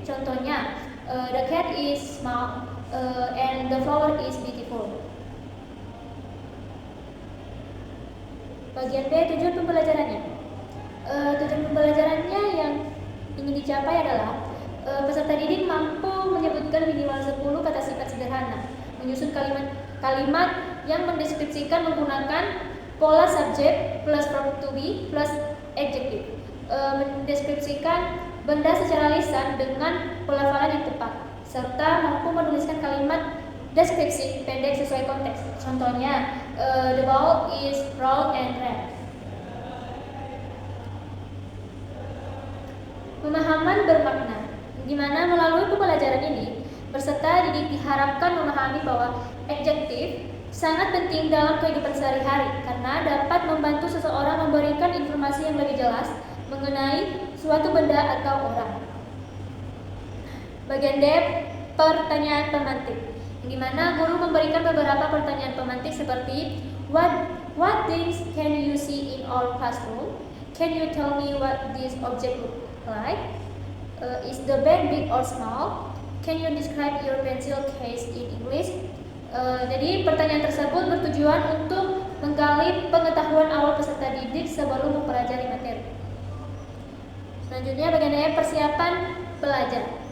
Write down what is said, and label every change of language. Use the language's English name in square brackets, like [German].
[Indonesian] Contohnya, [English] the cat is small and the flower is beautiful. [Indonesian] Bagian B, tujuan pembelajarannya. Tujuan pembelajarannya yang ingin dicapai adalah peserta didik mampu menyebutkan minimal 10 kata sifat sederhana, menyusun kalimat yang mendeskripsikan menggunakan pola subjek plus verb to be plus adjective, mendeskripsikan benda secara lisan dengan pelafalan yang tepat, serta mampu menuliskan kalimat deskripsi pendek sesuai konteks. Contohnya, [English] the ball is round and red. [Indonesian] Pemahaman bermakna, di mana melalui pembelajaran ini, peserta didik diharapkan memahami bahwa adjektif sangat penting dalam kehidupan sehari-hari karena dapat membantu seseorang memberikan informasi yang lebih jelas mengenai suatu benda atau orang. Bagian D, pertanyaan pemantik, di mana guru memberikan beberapa pertanyaan pemantik seperti [English] what things can you see in our classroom? Can you tell me what this object look like? Is the bag big or small? Can you describe your pencil case in English? [Indonesian] Jadi pertanyaan tersebut bertujuan untuk menggali pengetahuan awal peserta didik sebelum mempelajari materi. Selanjutnya bagian E, persiapan pelajar.